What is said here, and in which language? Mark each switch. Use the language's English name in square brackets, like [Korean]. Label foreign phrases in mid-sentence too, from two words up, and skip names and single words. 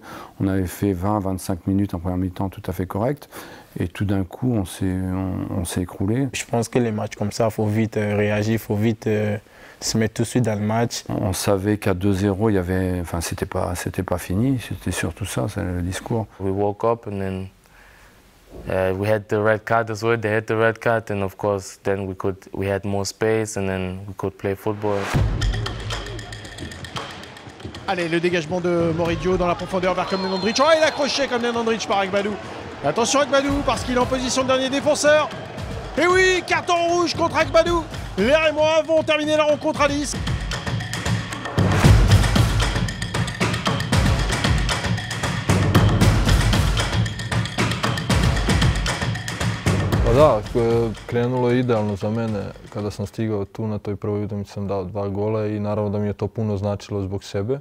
[French] On avait fait 20-25 minutes en première mi-temps tout à fait correct. Et tout d'un coup, on s'est écroulé. Je pense que les matchs comme ça, il faut vite réagir, il faut vite se mettre tout de suite dans le match. On savait qu'à 2-0, c'était pas fini, c'était surtout ça, c'est le discours. [English] We woke up and then we had the red card as well. They had the red card, and of course, then we had more space, and then we could play football. [French] Allez, le dégagement de Moridio dans la profondeur vers Komnen Ondrić. Oh, il est accroché Komnen Ondrić par Agbadou. Attention Agbadou, parce qu'il est en position de dernier défenseur. Et oui, carton rouge contre Agbadou. Les Rémois vont terminer la rencontre à 10. [Serbian] Pa da, krenulo je idealno za mene. Kada sam stigao tu na toj prvoj utakmici sam dao 2 gola i naravno da mi je to puno značilo zbog sebe.